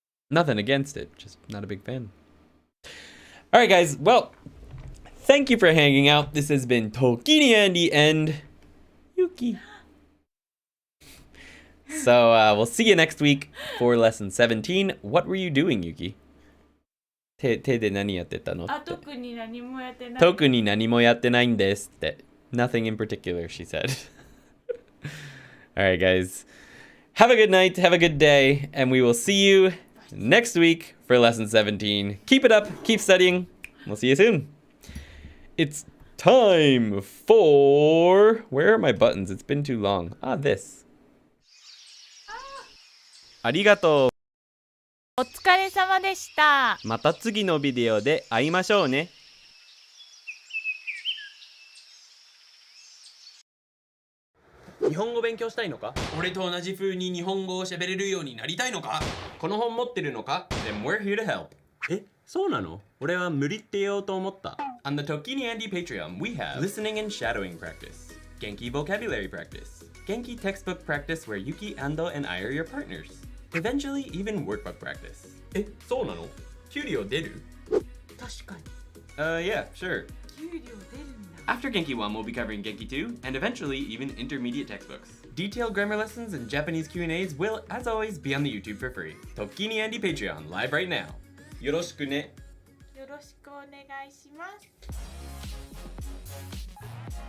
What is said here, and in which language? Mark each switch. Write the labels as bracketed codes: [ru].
[en] Nothing against it, just not a big fan. All right, guys. Well, Thank you for hanging out. This has been Tokini Andy and Yuki. So we'll see you next week for lesson 17. What were you doing, Yuki? [ja] 手で何やってたのって。あ、特に何もやってない。特に何もやってないんですって。 [en] Nothing in particular, she said. Alright, guys. Have a good night, have a good day, and we will see you next week for lesson 17. Keep it up, keep studying. We'll see you soon. It's time for... Where are my buttons? It's been too long. Ah, this. [ja] ありがとう。お疲れ様でした。また次のビデオで会いましょうね。日本語勉強したいのか？俺と同じ風に日本語を喋れるようになりたいのか？この本持ってるのか？ [en] Then we're here to help. [ja] え、そうなの？俺は無理って言おうと思った。 [en] On the Tokini Andy Patreon, we have listening and shadowing practice, Genki vocabulary practice, Genki textbook practice where Yuki, Ando, and I are your partners. Eventually, even workbook practice. [ja] え、そうなの？給料出る？確かに。 [en] Yeah, sure. [ja] 給料出るんだ。 [en] After Genki 1, we'll be covering Genki 2, and eventually even intermediate textbooks. Detailed grammar lessons and Japanese Q&As will, as always, be on the YouTube for free. Tokini Andy Patreon, live right now. [ja] よろしくね。よろしくお願いします。